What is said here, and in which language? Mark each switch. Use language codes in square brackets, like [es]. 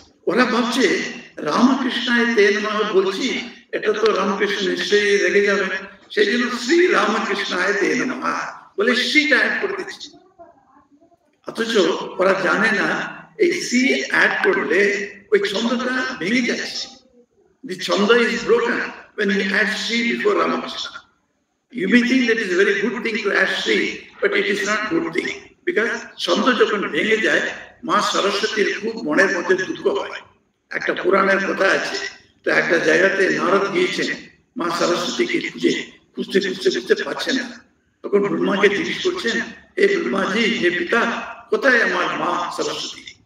[bn] ওরা ভাবছে রামকৃষ্ণায় তে নমঃ বলছি, এটা তো রামকৃষ্ণ নিশ্চয়ই রেগে যাবে, সেই জন্য শ্রী রামকৃষ্ণায় তে নমঃ বলে শ্রীটা অ্যাড করে দিচ্ছে। অথচ ওরা জানে না এই শ্রী অ্যাড করলে ওই ছন্দটা ভেঙে যাচ্ছে। [en] The chanda is broken when you add Shri before Ramakrishna. You may think that is a very good thing to add Shri, but it is not good thing. [bn] Because chanda যখন ভেঙে যায়, মা সরস্বতীর খুব মনের মধ্যে দুঃখ হয়। একটা পুরাণের কথা আছে, তো একটা জায়গাতে নারদ গিয়েছেন মা সরস্বতীকে খুঁজে, খুঁজতে পাচ্ছেন না। তখন ব্রহ্মাকে জিজ্ঞেস করছেন, হে ব্রহ্মাজি, হে পিতা, কোথায় আমার মা সরস্বতী?